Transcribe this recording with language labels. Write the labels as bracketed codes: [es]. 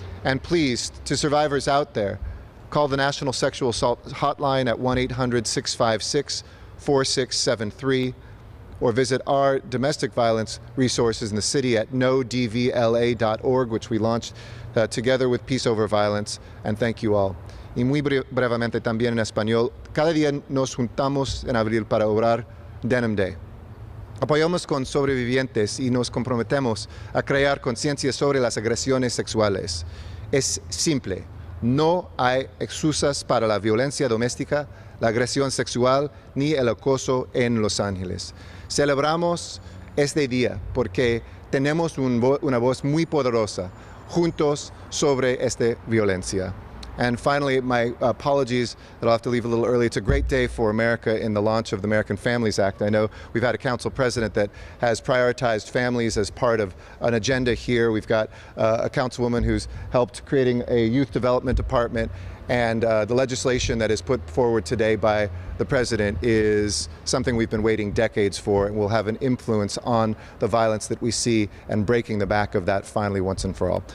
[en] And please, to survivors out there, call the National Sexual Assault Hotline at 1-800-656-4673, or visit our domestic violence resources in the city at nodvla.org, which we launched together with Peace Over Violence. And thank you all. [es] Y muy brevemente también en español, cada día nos juntamos en abril para orar Denim Day. Apoyamos con sobrevivientes y nos comprometemos a crear conciencia sobre las agresiones sexuales. Es simple. No hay excusas para la violencia doméstica, la agresión sexual ni el acoso en Los Ángeles. Celebramos este día porque tenemos una voz muy poderosa juntos sobre esta violencia. [en] And finally, my apologies that I'll have to leave a little early. It's a great day for America in the launch of the American Families Act. I know we've had a council president that has prioritized families as part of an agenda here. We've got a councilwoman who's helped creating a youth development department, and the legislation that is put forward today by the president is something we've been waiting decades for, and will have an influence on the violence that we see and breaking the back of that finally once and for all.